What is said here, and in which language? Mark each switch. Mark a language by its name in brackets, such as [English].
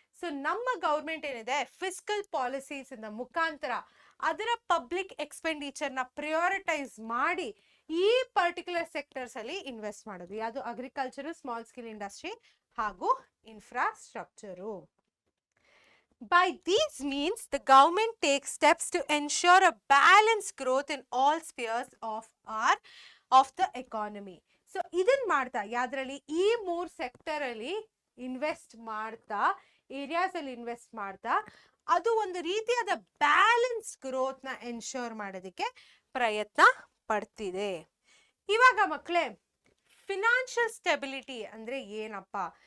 [Kannada] So ನಮ್ಮ government ಏನಿದೆ fiscal policies ಇಂದ ಮುಖಾಂತರ ಅದರ ಪಬ್ಲಿಕ್ ಎಕ್ಸ್ಪೆಂಡಿಚರ್ ನ ಪ್ರಿಯಾರಿಟೈಸ್ ಮಾಡಿ ಈ ಪರ್ಟಿಕ್ಯುಲರ್ ಸೆಕ್ಟರ್ಸ್ ಅಲ್ಲಿ ಇನ್ವೆಸ್ಟ್ ಮಾಡೋದು. ಯಾವುದು? ಅಗ್ರಿಕಲ್ಚರ್, ಸ್ಮಾಲ್ ಸ್ಕೇಲ್ ಇಂಡಸ್ಟ್ರಿ ಹಾಗೂ infrastructure. [English] By these means, the government takes steps to ensure a balanced growth in all spheres of the economy. [Kannada] So ಇದನ್ ಮಾಡ್ತಾ ಯಾವ್ದ್ರಲ್ಲಿ ಈ 3 ಸೆಕ್ಟರ್ ಅಲ್ಲಿ ಇನ್ವೆಸ್ಟ್ ಮಾಡ್ತಾ, ಏರಿಯಾಸ್ ಅಲ್ಲಿ ಇನ್ವೆಸ್ಟ್ ಮಾಡ್ತಾ ಅದು ಒಂದು ರೀತಿಯಾದ ಬ್ಯಾಲೆನ್ಸ್ ಗ್ರೋತ್ ನ ಎನ್ಶೋರ್ ಮಾಡೋದಕ್ಕೆ ಪ್ರಯತ್ನ ಪಡ್ತಿದೆ. ಇವಾಗ ಮಕ್ಕಳೇ, ಫಿನಾನ್ಷಿಯಲ್ ಸ್ಟೆಬಿಲಿಟಿ ಅಂದ್ರೆ ಏನಪ್ಪ?